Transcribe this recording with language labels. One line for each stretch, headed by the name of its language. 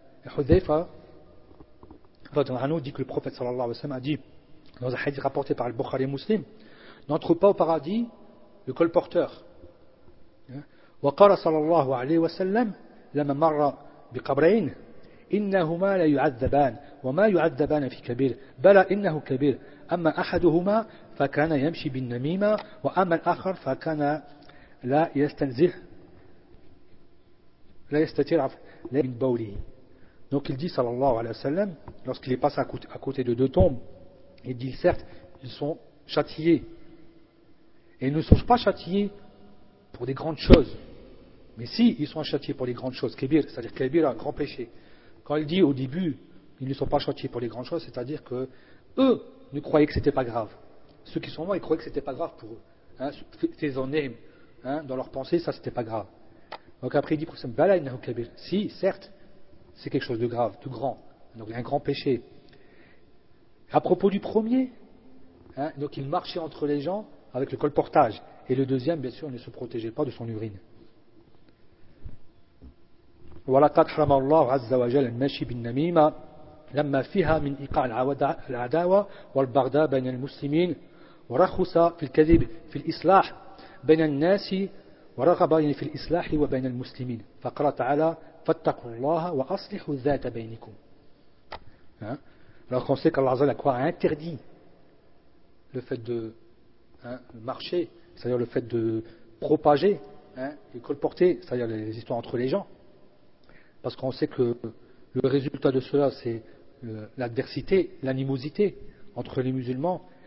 French: حذيفة
Arabic: رضي الله عنه
French: dit que le prophète
Arabic: صلى الله عليه وسلم
French: a dit dans un hadith rapporté par le Bukhari Muslim, n'entre pas au paradis le colporteur.
Arabic: وقال صلى الله عليه وسلم لما مر بقبرين إنهما لا يعذبان وما يعذبان في كبير بلى إنه كبير أما أحدهما فكان يمشي بالنميمة وأما الآخر فكان لا يستنزه لا يستطيع من بوله.
French: Donc il dit sallallahu alayhi wa sallam, lorsqu'il est passé à côté de deux tombes, il dit certes ils sont châtiés et ils ne sont pas châtiés pour des grandes choses, mais si ils sont châtiés pour des grandes choses, kébir, c'est-à-dire kébir, un grand péché. Quand il dit au début, ils ne sont pas châtiés pour les grandes choses, c'est-à-dire que eux ne croyaient que ce n'était pas grave. Ceux qui sont morts, ils croyaient que ce n'était pas grave pour eux. Ces onnèmes, hein, dans leur pensée, ça, ce n'était pas grave. Donc après, il dit, si, certes, c'est quelque chose de grave, de grand. Donc il y a un grand péché. À propos du premier, hein, donc il marchait entre les gens avec le colportage. Et le deuxième, bien sûr, ne se protégeait pas de son urine.
Arabic: ولقد حرم الله عز وجل المشي بالنميمة لما فيها من إيقاع العداوة والبغضاء بين المسلمين ورخص في الكذب في الإصلاح بين الناس ورغب في الإصلاح وبين المسلمين فقال تعالى فاتقوا الله وأصلحوا ذات بينكم.
French: Alors on sait qu'Allah a quoi interdit le fait de marcher, c'est-à-dire le fait de propager, hein, et colporter, c'est-à-dire les histoires entre les gens. Parce qu'on sait que le résultat de cela, c'est l'adversité, l'animosité entre les musulmans.